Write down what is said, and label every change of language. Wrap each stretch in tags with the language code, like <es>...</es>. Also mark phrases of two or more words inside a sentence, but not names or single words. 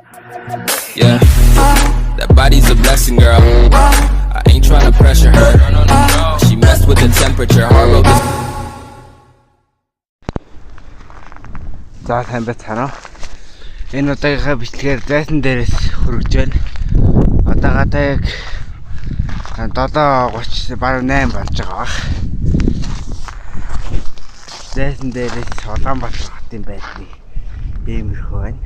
<en>Yeah, that body's a blessing, girl. I ain't trying to pressure her. She messed with the temperature. Hard road this.</en> <mn>За сайн байцгаана. Энэ удаагийнхаа бичлэгээр зайсан дээрээс хүргэж байна. Одоо гадаа яг 7:30 баруун 8 болж байгаа бах. Зайсан дээрээс Улаанбаатар хотын байдлыг иймэрхүү байна.</mn>